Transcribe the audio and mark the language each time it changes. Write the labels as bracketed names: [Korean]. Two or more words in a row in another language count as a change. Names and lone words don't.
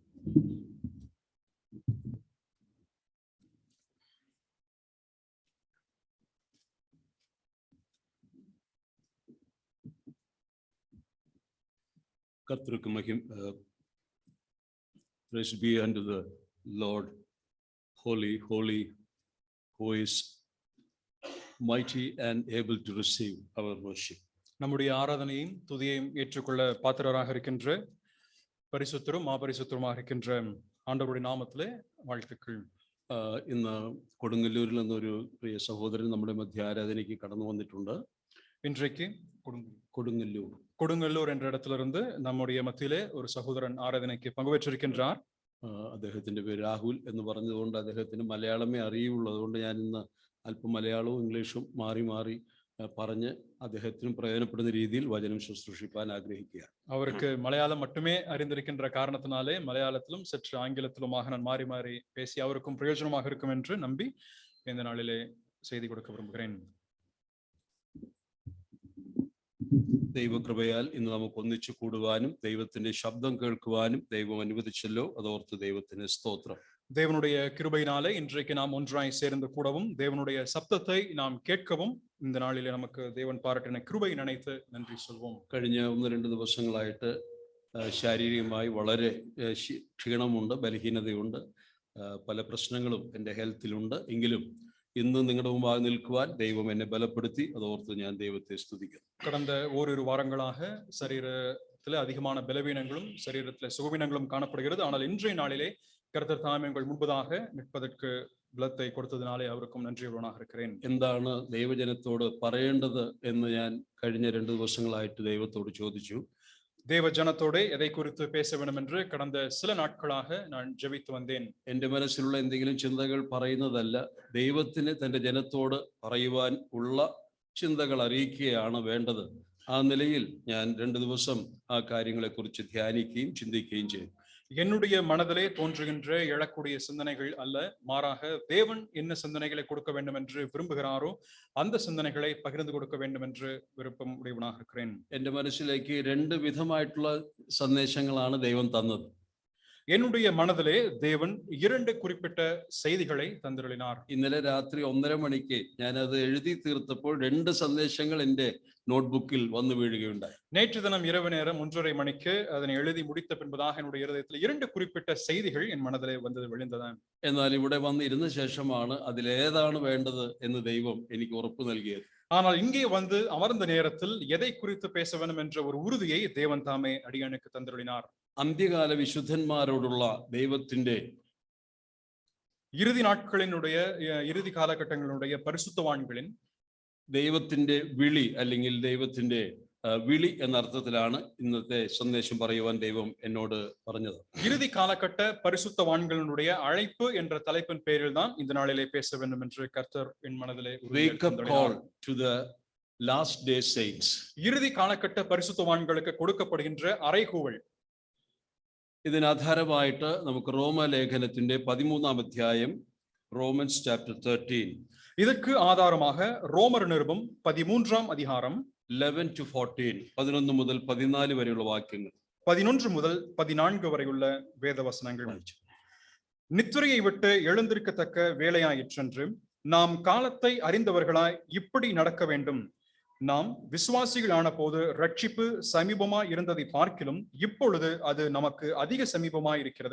[English] கர்த்தருக்கு praise be unto the Lord, holy, holy, who is mighty and able to receive our worship. [Tamil] நம்முடைய ஆராதனையும் துதியையும் ஏற்றுக்கொள்ள பாத்திரராக இருக்கின்ற பரிசுத்தரும் மாபரிசுத்தருமாக இருக்கின்ற ஆண்டவருடைய நாமத்திலே வாழ்த்துக்கள். [Malayalam] ഇന്ന് കൊടുങ്ങല്ലൂരിൽ നിന്നൊരു പ്രിയ സഹോദരൻ നമ്മുടെ മധ്യ ആരാധനയ്ക്ക് കടന്നു വന്നിട്ടുണ്ട്. [Tamil] இன்றைக்கு കൊടുങ്ങല്ലൂർ என்ற இடத்திலிருந்து நம்முடைய மத்தியிலே ஒரு சகோதரன் ஆராதனைக்கு பங்கு பெற்றிருக்கின்றார். [Malayalam] അദ്ദേഹത്തിന്റെ പേര് രാഹുൽ എന്ന് പറഞ്ഞതുകൊണ്ട് അദ്ദേഹത്തിന് മലയാളമേ അറിയുള്ളൂ. അതുകൊണ്ട് ഞാൻ ഇന്ന് അല്പം മലയാളവും ഇംഗ്ലീഷും മാറി മാറി പറഞ്ഞ് അദ്ദേഹത്തിനും പ്രയോജനപ്പെടുന്ന രീതിയിൽ വചനം ശുശ്രൂഷിക്കാൻ ആഗ്രഹിക്കുകയാണ്. [Tamil] அவருக்கு மலையாளம் மட்டுமே அறிந்திருக்கின்ற காரணத்தினாலே மலையாளத்திலும் சற்று ஆங்கிலத்திலுமாக நான் மாறி மாறி பேசி அவருக்கும் பிரயோஜனமாக இருக்கும் என்று நம்பி இந்த நாளிலே செய்தி கொடுக்க விரும்புகிறேன். [Malayalam] ദൈവകൃപയാൽ ഇന്ന് നമുക്ക് ഒന്നിച്ചു കൂടുവാനും ദൈവത്തിന്റെ ശബ്ദം കേൾക്കുവാനും ദൈവം അനുവദിച്ചല്ലോ, അതോർത്ത് ദൈവത്തിന് സ്തോത്രം. [Tamil] தேவனுடைய கிருபையினாலே இன்றைக்கு நாம் ஒன்றாய் சேர்ந்து கூடவும் தேவனுடைய சப்தத்தை நாம் கேட்கவும் இந்த நாளிலே நமக்கு தேவன் பாராட்டின கிருபை நினைத்து நன்றி சொல்வோம். [Malayalam] കഴിഞ്ഞ 1-2 ദിവസങ്ങളായിട്ട് ശാരീരികമായി വളരെ ക്ഷീണമുണ്ട്, ബലഹീനതയുണ്ട്, പല പ്രശ്നങ്ങളും എൻ്റെ ഹെൽത്തിലുണ്ട്. എങ്കിലും ഇന്ന് നിങ്ങളുടെ മുമ്പാകെ നിൽക്കുവാൻ ദൈവം എന്നെ ബലപ്പെടുത്തി, അതോർത്ത് ഞാൻ ദൈവത്തെ സ്തുതിക്കുന്നു. [Tamil] கடந்த ஓரிரு வாரங்களாக சரீரத்தில் அதிகமான பலவீனங்களும் சரீரத்தில் சுகவீனங்களும் காணப்படுகிறது. ஆனால் இன்றைய நாளிலே கர்த்தர் தாமே உங்கள் முன்பதாக நிற்பதற்கு பலத்தை கொடுத்ததினாலே அவருக்கும் நன்றியுள்ளவனாக இருக்கிறேன். [Malayalam] എന്താണ് ദൈവജനത്തോട് പറയേണ്ടത് എന്ന് ഞാൻ കഴിഞ്ഞ 2 ദിവസങ്ങളായിട്ട് ദൈവത്തോട് ചോദിച്ചു. [Tamil] தேவ ஜனத்தோடு எதை குறித்து பேச வேண்டும் என்று கடந்த சில நாட்களாக நான் ஜெபித்து வந்தேன். [Malayalam] എൻ്റെ മനസ്സിലുള്ള എന്തെങ്കിലും ചിന്തകൾ പറയുന്നതല്ല, ദൈവത്തിന് തൻ്റെ ജനത്തോട് പറയുവാൻ ഉള്ള ചിന്തകൾ അറിയിക്കുകയാണ് വേണ്ടത്. ആ നിലയിൽ ഞാൻ 2 ദിവസം ആ കാര്യങ്ങളെക്കുറിച്ച് ധ്യാനിക്കുകയും ചിന്തിക്കുകയും ചെയ്തു. [Tamil] என்னுடைய மனதிலே தோன்றுகின்ற எழக்கூடிய சிந்தனைகள் அல்ல, மாறாக தேவன் என்ன சிந்தனைகளை கொடுக்க வேண்டும் என்று விரும்புகிறாரோ அந்த சிந்தனைகளை பகிர்ந்து கொடுக்க வேண்டும் என்று விருப்பம் உடையவனாக இருக்கிறேன். [Malayalam] എൻ്റെ മനസ്സിലേക്ക് 2 വിധമായിട്ടുള്ള സന്ദേശങ്ങളാണ് ദൈവം തന്നത്. [Tamil] என்னுடைய மனதிலே தேவன் 2 குறிப்பிட்ட செய்திகளை தந்திருளினார். [Malayalam] ഇന്നലെ രാത്രി 1:30 മണിക്ക് ഞാൻ അത് എഴുതി തീർത്തപ്പോൾ 2 സന്ദേശങ്ങൾ എൻ്റെ നോട്ട്ബുക്കിൽ വന്നു വീഴുകയുണ്ടായി. [Tamil] நேற்று தினம் இரவு நேரம் 1:30 மணிக்கு அதனை எழுதி முடித்த பின்பதாக என்னுடைய இதயத்தில் 2 குறிப்பிட்ட செய்திகள் என் மனதிலே வந்து விழுந்தன. [Malayalam] എന്നാൽ ഇവിടെ വന്നിരുന്ന ശേഷമാണ് അതിലേതാണ് വേണ്ടത് എന്ന് ദൈവം എനിക്ക് ഉറപ്പ് നൽകിയത്. [Tamil] ஆனால் இங்கே வந்து அமர்ந்த நேரத்தில் எதை குறித்து பேச வேண்டும் என்ற ஒரு உறுதியை தேவன் தாமே அடியானுக்கு தந்திருளினார். [Malayalam] അന്ത്യകാല വിശുദ്ധന്മാരോടുള്ള ദൈവത്തിന്റെ [Tamil] இறுதி நாட்களினுடைய இறுதி காலகட்டங்களுடைய பரிசுத்தவான்களின் [Malayalam] ദൈവത്തിന്റെ വിളി അല്ലെങ്കിൽ ദൈവത്തിന്റെ വിളി എന്ന അർത്ഥത്തിലാണ് ഇന്നത്തെ സന്ദേശം പറയുവാൻ ദൈവം എന്നോട് പറഞ്ഞത്. [Tamil] இறுதி காலகட்ட பரிசுத்தவான்களுடைய அழைப்பு என்ற தலைப்பின் பேரில் தான் இந்த நாளிலே பேச வேண்டும் என்று கர்த்தர் என் மனதிலே [English] wake up call to the last day saints. [Tamil] இறுதி காலகட்ட பரிசுத்தவான்களுக்கு கொடுக்கப்படுகின்ற அறைகூவல். [Malayalam] ഇതിന് ആധാരമായിട്ട് നമുക്ക് റോമലേഖനത്തിന്റെ 13-ാം അധ്യായം, [English] Romans chapter [Malayalam] 13, [Tamil] இதற்கு ஆதாரமாக ரோமர் நிருபம் 13-ாம் அதிகாரம் [Malayalam] 11 to 14, 11 മുതൽ 14 വരെയുള്ള വാക്യങ്ങൾ, [Tamil] 11 முதல் 14 வரையுள்ள வேத வசனங்கள். நித்திரையை விட்டு எழுந்திருக்கத்தக்க வேலையாயிற்றென்று நாம் காலத்தை அறிந்தவர்களாய் இப்படி நடக்க வேண்டும். நாம் விசுவாசிகளான போது ரட்சிப்பு சமீபமாய் இருந்ததை பார்க்கிலும் இப்பொழுது அது நமக்கு அதிக சமீபமாய் இருக்கிறது.